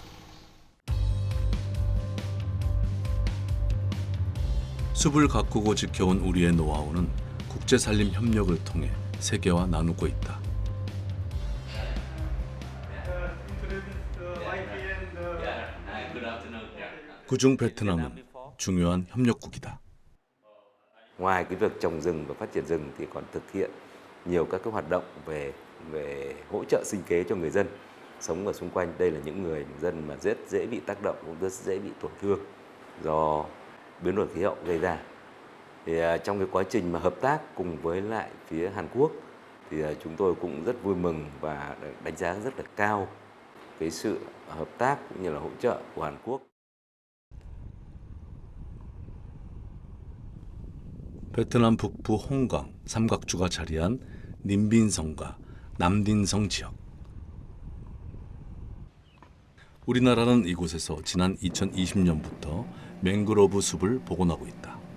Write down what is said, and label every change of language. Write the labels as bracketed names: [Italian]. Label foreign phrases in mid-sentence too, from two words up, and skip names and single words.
[Korean] 숲을 가꾸고 지켜온 우리의 노하우는 국제산림 협력을 통해 세계화 나누고 있다. 그중 베트남은 중요한 협력국이다. [Vietnamese] Ngoài cái việc trồng rừng và phát triển rừng thì còn thực hiện nhiều các cái hoạt động về hỗ trợ sinh kế cho người dân sống ở xung quanh. Đây là những người dân mà rất dễ bị tác động, cũng rất dễ bị tổn thương do biến đổi khí hậu gây ra. Thì trong cái quá trình mà hợp tác cùng với lại phía Hàn Quốc thì chúng tôi cũng rất vui mừng và đánh giá rất là cao cái sự hợp tác cũng như là hỗ trợ của Hàn Quốc. [Korean] 베트남 북부 홍강, 삼각주가 자리한 님빈성과 남딘성 지역. 우리나라는 이곳에서 지난 2020년부터 맹그로브 숲을 복원하고 있다.